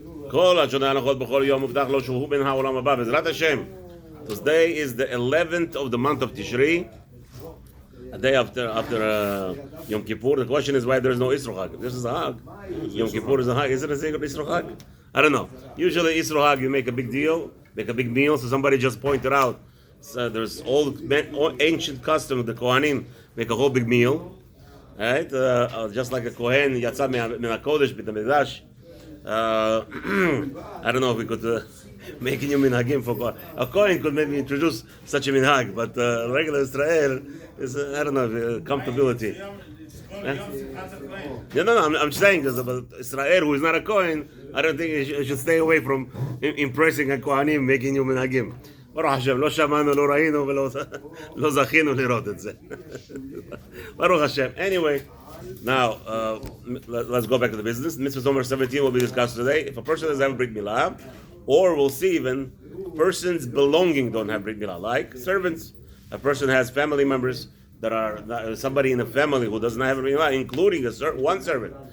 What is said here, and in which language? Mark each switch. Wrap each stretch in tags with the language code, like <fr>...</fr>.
<he>כל השונה הלכות בכל יום מובטח לו שהוא בן העולם הבא. בעזרת השם,</he> <en>today is the 11th of the month of Tishri, a day after Yom Kippur. The question is why there is no Isro Hag. This is a Hag. Yom Kippur is a Hag. Is it a secret Isro Hag? I don't know. Usually Isro Hag, you make a big deal, make a big meal. So somebody just pointed out, so there's old ancient custom of the Kohanim make a whole big meal, right? Just like a Kohen Yatsa min HaKodesh b'Beit HaMikdash. I don't know if we could make a new minhagim for Kohen. A Kohen could maybe introduce such a minhag, but regular Israel is I don't know comfortability. No. I'm saying this about Israel, who is not a Kohen. I don't think he should stay away from impressing a Kohanim, making new minhagim.</en> <he>ברוך השם, לא שמענו, לא ראינו ולא זכינו לראות את זה. ברוך השם.</he> <en>Anyway, now let's go back to the business. Mitzvah number 17 will be discussed today. If a person doesn't have Brit Milah, or we'll see even persons belonging don't have Brit Milah, like servants. A person has family members that are somebody in the family who doesn't have Brit Milah, including one servant.</en>